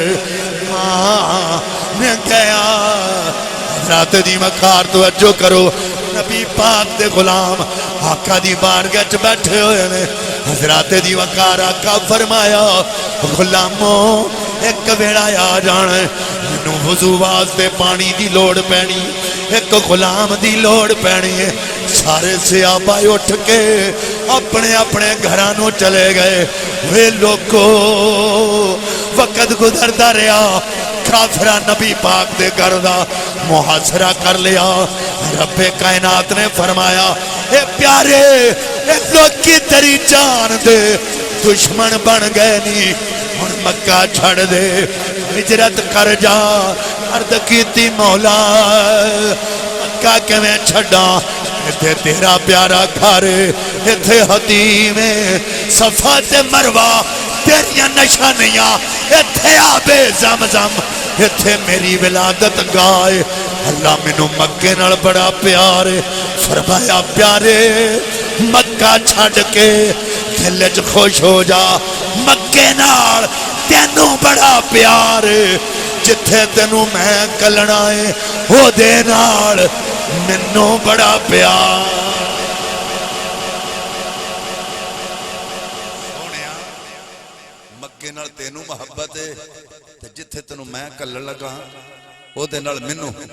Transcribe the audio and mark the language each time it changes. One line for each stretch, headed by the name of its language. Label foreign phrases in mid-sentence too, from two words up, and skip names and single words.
Punjabi: مان گیا حضرات دی مکار توجہ کرو نبی پاک دے غلام آقا دی بارگاہ چ بیٹھے ہوئے نے حضرات دی مکار آقا فرمایا غلاموں ایک ویڑا آ جانا مینوں وضو واسطے پانی دی لوڑ پینی ایک غلام دی لوڑ پینی ہے سارے صحابہ اٹھ کے اپنے اپنے گھرانوں چلے گئے وہ لوگوں وقت گزرتا رہا کافرہ نبی پاک دے گھر دا محاصرہ کر لیا رب کائنات نے فرمایا اے پیارے اے لوگ کی تیری جان دے دشمن بن گئے نہیں ہن مکہ چھڑ دے ہجرت کر جا عرض کیتی مولا مکہ کیویں چھڈاں ایتھے تیرا پیارا گھر ایتھے حتیم صفا تے مروہ تیریاں نشانیاں ایتھے آبے زمزم ایتھے میری ولادت گائے اللہ مینوں مکے نال بڑا پیار فرمایا پیارے مکہ چھڈ کے دل وچ خوش ہو جا مکے نال تینوں بڑا پیار جتھے تینوں میں کلنا ہے او دے نال مینوں بڑا پیار سونیا مکے نال تینوں محبت ہے تے جتھے تینوں میں کلن لگا او دے نال مینوں